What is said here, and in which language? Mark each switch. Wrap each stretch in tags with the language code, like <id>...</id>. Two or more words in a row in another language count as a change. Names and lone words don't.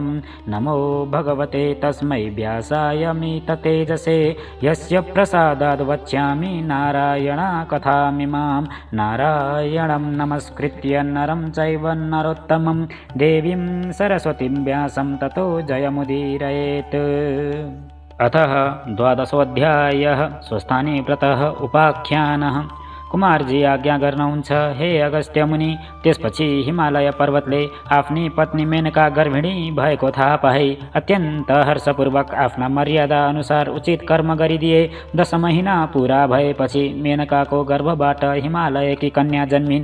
<sa>नमो भगवते तस्मै व्यासाय मिततेजसे यस्य प्रसादाद् वक्ष्यामि नारायणा कथामिमां। नारायणं नमस्कृत्य नरं चैव नरोत्तमं देवीं सरस्वतीं व्यासं ततो जयमुदीरयेत्। अतः 12वाध्यायः स्वस्थानी व्रतः उपाख्यानः।</sa> <ne>कुमारजी आज्ञा गर्नुहुन्छ, हे अगस्त्य मुनि। त्यसपछि हिमालय पर्वतले आफ्नी पत्नी मेनका गर्भिणी भएको थाहा पाए अत्यन्त हर्षपूर्वक आफ्ना मर्यादा अनुसार उचित कर्म गरिदिए। 10 महिना पुरा भएपछि मेनकाको गर्भबाट हिमालयकी कन्या जन्मिन्।</ne>